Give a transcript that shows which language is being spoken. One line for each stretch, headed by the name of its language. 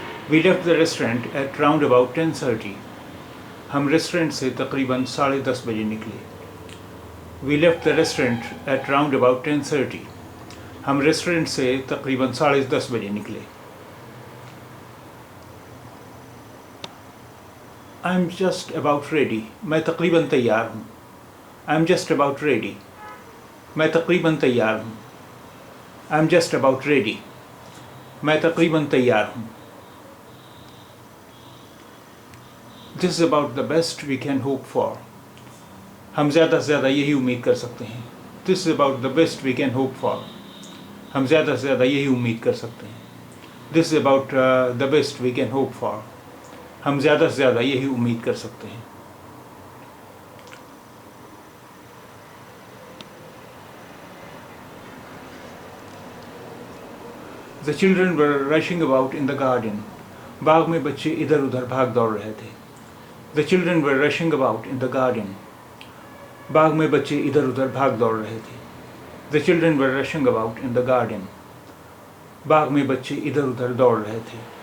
English: We left the restaurant at round about 10:30.
Hindi: हम restaurant से तकरीबन 10:30 बजे निकले.
English: We left the restaurant at round about 10:30.
Hindi: हम रेस्टोरेंट से तकरीबन 10:30 बजे निकले.
English: I'm just about ready.
Hindi: मैं तकरीबन तैयार हूँ.
English: I'm just about ready.
Hindi: मैं तकरीबन तैयार हूँ.
English: I'm just about ready.
Hindi: मैं तकरीबन तैयार हूँ.
English: This is about the best we can hope for.
Hindi: हम ज़्यादा से ज़्यादा यही उम्मीद कर सकते हैं.
English: This is about the best we can hope for.
Hindi: हम ज़्यादा से ज़्यादा यही उम्मीद कर सकते हैं.
English: This is about the best we can hope for.
Hindi: हम ज़्यादा से ज़्यादा यही उम्मीद कर सकते हैं.
English: The children were rushing about in the garden.
Hindi: बाग में बच्चे इधर उधर भाग दौड़ रहे थे.
English: The children were rushing about in the garden.
Hindi: बाग में बच्चे इधर उधर भाग दौड़ रहे थे.
English: The children were rushing about in the garden.
Hindi: बाग में बच्चे इधर उधर दौड़ रहे थे.